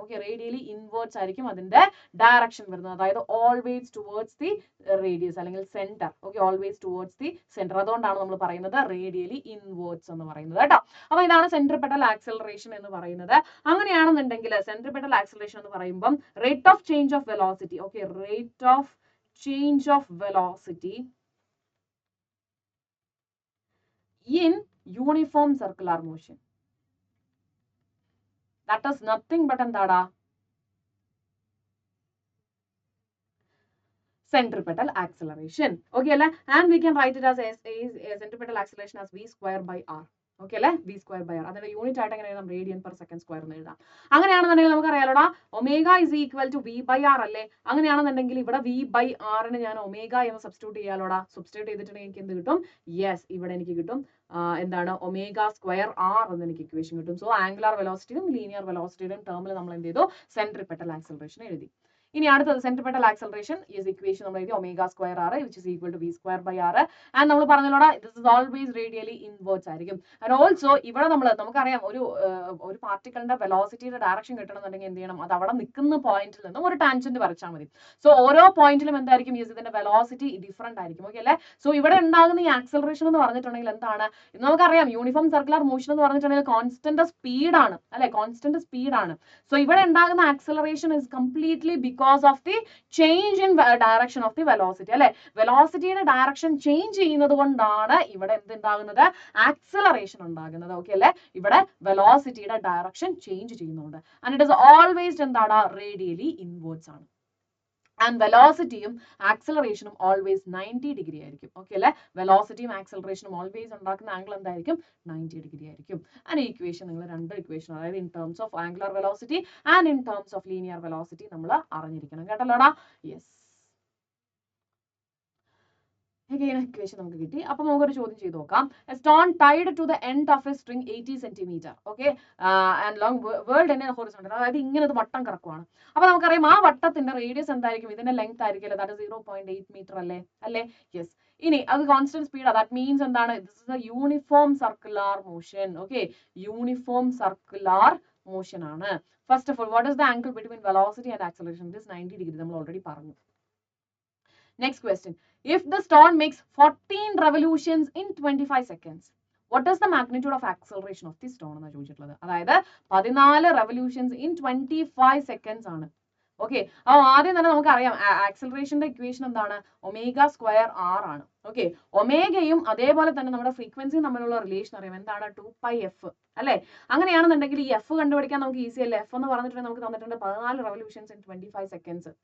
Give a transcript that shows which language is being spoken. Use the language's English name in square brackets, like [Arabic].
[Malayalam] Okay, radially inwards ആയിരിക്കും അതിന്റെ direction വരുന്നത്. അതായത് ഓൾവേസ് ടുവേർഡ്സ് ദി റേഡിയസ് അല്ലെങ്കിൽ centre. Okay, always towards the centre. അതുകൊണ്ടാണ് നമ്മൾ പറയുന്നത് റേഡിയലി ഇൻവേർട്സ് എന്ന് പറയുന്നത് കേട്ടോ. അപ്പൊ ഇതാണ് സെൻട്രിപെറ്റൽ ആക്സിലറേഷൻ എന്ന് പറയുന്നത്. അങ്ങനെയാണെന്നുണ്ടെങ്കിൽ സെൻട്രിപെറ്റൽ ആക്സിലറേഷൻ എന്ന് പറയുമ്പോൾ rate of change of velocity. [English] Okay, rate of change of velocity in uniform circular motion, that is nothing but എന്താണ്, centripetal acceleration. Okay അല്ലേ, and we can write it as centripetal acceleration as v square by r. [Malayalam] Okay അല്ലേ, v square by R. അതിന്റെ unit ആയിട്ട് എങ്ങനെ എഴുതാം, radian per second square എന്ന് എഴുതാം. അങ്ങനെയാണെന്നുണ്ടെങ്കിൽ നമുക്ക് അറിയാലോടാ omega is equal to v by R അല്ലേ. അങ്ങനെയാണെന്നുണ്ടെങ്കിൽ ഇവിടെ v ബൈ ആറിന് ഞാൻ ഒമേഗ എന്ന് സബ്സ്റ്റിറ്റ്യൂട്ട് ചെയ്യാലോടാ. സബ്സ്റ്റിറ്റ്യൂട്ട് ചെയ്തിട്ടുണ്ടെങ്കിൽ എനിക്ക് എന്ത് കിട്ടും, യെസ് ഇവിടെ എനിക്ക് കിട്ടും എന്താണ് ഒമേഗ സ്ക്വയർ ആർ എന്ന് എനിക്ക് ഇക്വേഷൻ കിട്ടും. സോ ആംഗുലാർ വെലോസിറ്റിയും ലീനിയർ വെലോസിറ്റിയുടെയും ടേമിൽ നമ്മൾ എന്ത് ചെയ്തു, സെൻട്രിപെറ്റൽ ആക്സലറേഷൻ എഴുതി. ഇനി അടുത്തത് സെൻട്രിപെറ്റൽ ആക്സലറേഷൻ ഈസ് ഇക്വേഷൻ നമ്മൾ എഴുതി omega square R [English] Which is equal to v square by r. [Malayalam] And നമ്മൾ പറഞ്ഞല്ലോടാ this is always radially inwards ആയിരിക്കും. ആൻഡ് ഓൾസോ ഇവിടെ നമുക്കറിയാം ഒരു പാർട്ടിക്കിളിന്റെ വെലോസിറ്റിയുടെ ഡയറക്ഷൻ കിട്ടണമെന്നുണ്ടെങ്കിൽ എന്ത് ചെയ്യണം, അത് അവിടെ നിൽക്കുന്ന പോയിന്റിൽ നിന്നും ഒരു ടാൻജന്റ് വരച്ചാൽ മതി. സോ ഓരോ പോയിന്റിലും എന്തായിരിക്കും, ഇതിന്റെ വെലോസിറ്റി ഡിഫറെന്റ് ആയിരിക്കും. ഓക്കെ അല്ലേ. സോ ഇവിടെ ഉണ്ടാകുന്ന ഈ ആക്സലറേഷൻ എന്ന് പറഞ്ഞിട്ടുണ്ടെങ്കിൽ എന്താണ്, നമുക്കറിയാം യൂണിഫോം സർക്കുലർ മോഷൻ എന്ന് പറഞ്ഞിട്ടുണ്ടെങ്കിൽ കോൺസ്റ്റന്റ് സ്പീഡ് ആണ് അല്ലെ, കോൺസ്റ്റന്റ് സ്പീഡ് ആണ്. സോ ഇവിടെ ഉണ്ടാകുന്ന acceleration is completely [English] because of the change in direction of the velocity [Malayalam] അല്ലെ. വെലോസിറ്റിയുടെ ഡയറക്ഷൻ ചേഞ്ച് ചെയ്യുന്നത് കൊണ്ടാണ് ഇവിടെ എന്തുണ്ടാകുന്നത്, ആക്സലറേഷൻ ഉണ്ടാകുന്നത്. ഓക്കെ അല്ലെ, ഇവിടെ വെലോസിറ്റിയുടെ ഡയറക്ഷൻ ചേഞ്ച് ചെയ്യുന്നുണ്ട്. [English] and it is always [Malayalam] എന്താണ്, റേഡിയലി ഇൻവേർട്സ് ആണ്. ആൻഡ് വെലോസിറ്റിയും ആക്സലറേഷനും ഓൾവേസ് 90 ഡിഗ്രി ആയിരിക്കും. ഓക്കെ അല്ലെ, വെലോസിറ്റിയും ആക്സലറേഷനും ഓൾവേസ് ഉണ്ടാക്കുന്ന ആംഗിൾ എന്തായിരിക്കും, 90 ഡിഗ്രി ആയിരിക്കും. ആൻഡ് ഇക്വേഷൻ നിങ്ങൾ രണ്ട് ഇക്വേഷൻ, അതായത് [English] in terms of angular velocity and in terms of linear velocity [Malayalam] നമ്മൾ അറിഞ്ഞിരിക്കണം. കേട്ടല്ലോടാ. യെസ്, ഇക്വേഷൻ നമുക്ക് കിട്ടി. [English] അപ്പൊ നമുക്കൊരു ചോദ്യം ചെയ്ത് നോക്കാം. A stone tied to the end of a string 80 centimetre okay and long whirled in a horizontal, [Malayalam] അതായത് ഇങ്ങനെ ഒരു വട്ടം കറക്കുവാണ്. അപ്പൊ നമുക്കറിയാം ആ വട്ടത്തിന്റെ റേഡിയസ് എന്തായിരിക്കും, ഇതിന്റെ ലെങ്ത് ആയിരിക്കും, ദാറ്റ് 0.8 മീറ്റർ അല്ലേ. [English] Yes, ഇനി അത് constant speed, that means എന്താണ്, this is a uniform circular motion. [Malayalam] Okay, uniform circular motion ആണ്. [English] First of all what is the angle between velocity and acceleration, this 90 degree നമ്മൾ already പറഞ്ഞു. Next question. If the stone makes 14 revolutions in 25 seconds, what is the magnitude of acceleration of the stone [Malayalam] എന്നാണ് ചോദിച്ചിട്ടുള്ളത്. അതായത് [English] 14 revolutions in 25 seconds ആണ്. [Malayalam] Okay, അപ്പോൾ ആദ്യം തന്നെ നമുക്കറിയാം ആക്സലറേഷന്റെ ഇക്വേഷൻ എന്താണ്, ഒമേഗ സ്ക്വയർ ആർ ആണ്. ഓക്കെ, ഒമേഗയും അതേപോലെ തന്നെ നമ്മുടെ ഫ്രീക്വൻസിയും തമ്മിലുള്ള റിലേഷൻ അറിയാം, എന്താണ് 2πf അല്ലെ. അങ്ങനെയാണെന്നുണ്ടെങ്കിൽ ഈ എഫ് കണ്ടുപിടിക്കാൻ നമുക്ക് ഈസി അല്ലേ. എഫ് എന്ന് പറഞ്ഞിട്ടുണ്ടെങ്കിൽ നമുക്ക് തന്നിട്ടുണ്ട് [English] 14 revolutions in 25 seconds.